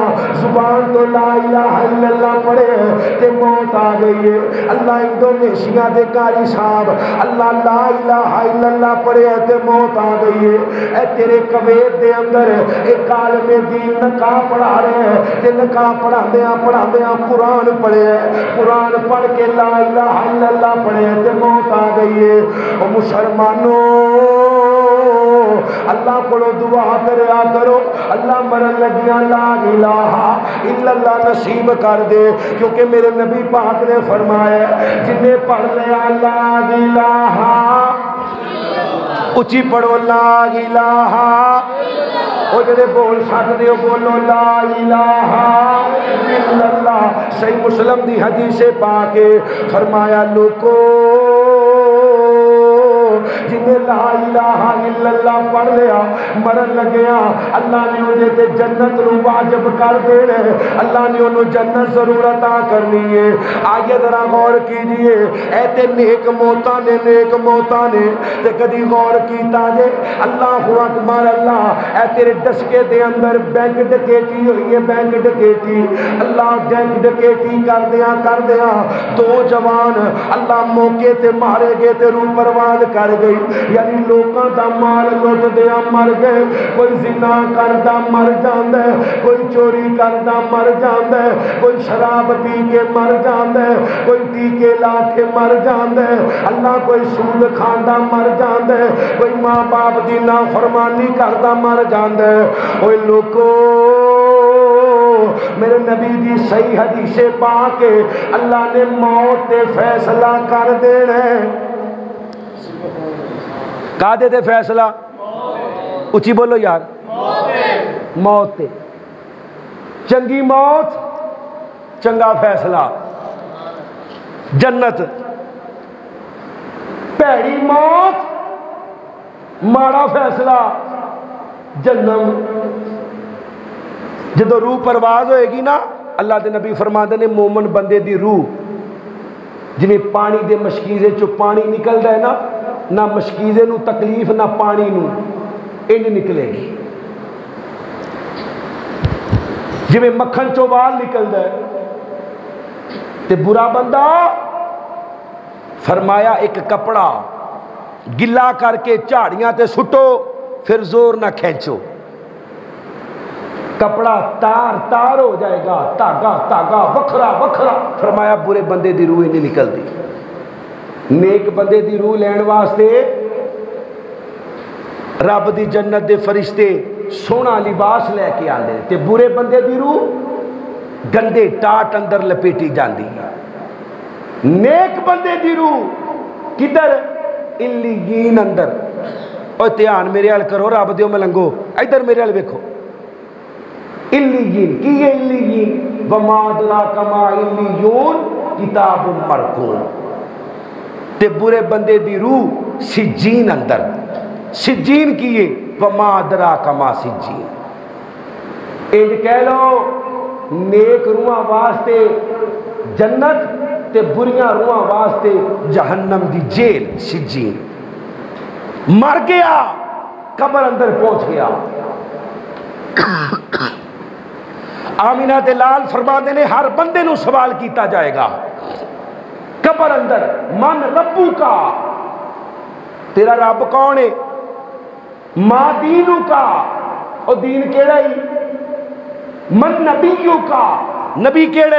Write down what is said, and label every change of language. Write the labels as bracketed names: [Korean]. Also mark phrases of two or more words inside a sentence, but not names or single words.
[Punjabi] زبان تو [Arabic] لا الہ الا اللہ [Punjabi] پڑھے تے موت آ گئی ہے اللہ انڈونیشیا دے قاری صاحب اللہ [Arabic] لا الہ الا اللہ [Punjabi] پڑھے تے موت آ گئی ہے اے تیرے کویت دے اندر [Urdu] ایک عالم دین نکاح پڑھا رہے ہیں [Punjabi] تے نکاح پڑھاندیاں قرآن پڑھے قرآن پڑھ کے [Arabic] لا الہ الا اللہ [Punjabi] پڑھے تے موت آ گئی ہے او مسلمانوں اللہ کو دعا کریا کرو اللہ مرن لگیاں [Arabic] لا الہ الا اللہ [Punjabi] نصیب کر دے کیونکہ میرے نبی پاک نے فرمایا جن نے پڑھ لیا [Arabic] لا الہ [Punjabi] اچھی پڑھو [Arabic] لا الہ [Punjabi] او جڑے بول سکدے ہو بولو [Arabic] لا الہ الا اللہ [Punjabi] صحیح مسلم دی حدیث پاک فرمایا لوکو جنہیں [Arabic] لا الہ الا اللہ [Punjabi] پڑھ لیا مرن لگیا اللہ نے انہیں تے جنت نو واجب کر دینا اللہ نے انہوں جنت ضرور عطا کرنی ہے [Urdu] آئیے ذرا غور کیجئے [Punjabi] اے تے نیک موتاں نے تے کدی غور کیتا جے [Arabic] اللہ اکبر [Punjabi] اللہ اے تیرے ڈسکے دے اندر بینک ڈکیٹی ہوئی ہے بینک ڈکیٹی اللہ بینک ڈکیٹی کر دیا دو جوان اللہ موقع تے مارے گئے تے روح پرواز کر گئی یعنی لوکاں دا مال مال لٹ دیا مر گئے، کوئی زنا کردا مر جاندا ہے، کوئی چوری کردا مر جاندا ہے، کوئی شراب پی کے مر جاندا ہے، کوئی ٹیکے لا کے مر جاندا ہے، اللہ کوئی سود کھاندا مر جاندا ہے، کوئی ماں باپ دی نافرمانی کردا مر جاندا ہے۔ اوے لوکو میرے نبی دی صحیح حدیث پا کے اللہ نے موت تے فیصلہ کر دینا ہے۔ کا دے دے فیصلہ؟ اچھی بولو یار، موت تے چنگی موت چنگا فیصلہ جنت، پیڑی موت ماڑا فیصلہ جنم۔ جدو روح پرواز ہوئے گی نا، اللہ دے نبی فرماتے نے مومن بندے دی روح جنہیں پانی دے مشکیزے چو پانی نکلدا ہے نا، نہ مشکیزے نو تکلیف نہ پانی نو این نکلے گی، جنہیں مکھن چو وال نکلدا ہے۔ تے برا بندہ فرمایا ایک کپڑا گلا کر کے جھاڑیاں تے سٹو، پھر زور نہ کھینچو، کپڑا تار تار ہو جائے گا، تاگا تاگا وکھرا وکھرا۔ فرمایا برے بندے دی روح نہیں نکل دی، نیک بندے دی روح لین واسطے رب دی جنت دے فرشتے سونا لباس لے کے آندے، تے برے بندے دی روح گندے ٹاٹ اندر لپیٹی جاندی۔ نیک بندے دی روح کدھر؟ علیین اندر۔ اور دھیان میرے حال کرو رب دیو ملنگو، ادھر میرے حال ویکھو۔ علیین کی ہے؟ [Arabic] علیین وما ادراک ما علیون کتاب مرقوم۔ [Punjabi] تے برے بندے دی روح سجین اندر، سجین کی ہے [Arabic] وما ادراک ما سجین۔ [Punjabi] ایج کہہ لو نیک روحاں واسطے جنت تے بریاں روحاں واسطے جہنم دی جیل سجین۔ مر گیا قبر اندر پہنچ گیا۔ آمینہ دے لال فرماندے نے ہر بندے نو سوال کیتا جائے گا قبر اندر، [Arabic] من ربو کا، [Punjabi] تیرا رب کون ہے؟ [Arabic] ما دینو کا، [Punjabi] اور دین کیڑا ہی؟ [Arabic] من نبیو کا، [Punjabi] نبی کیڑے؟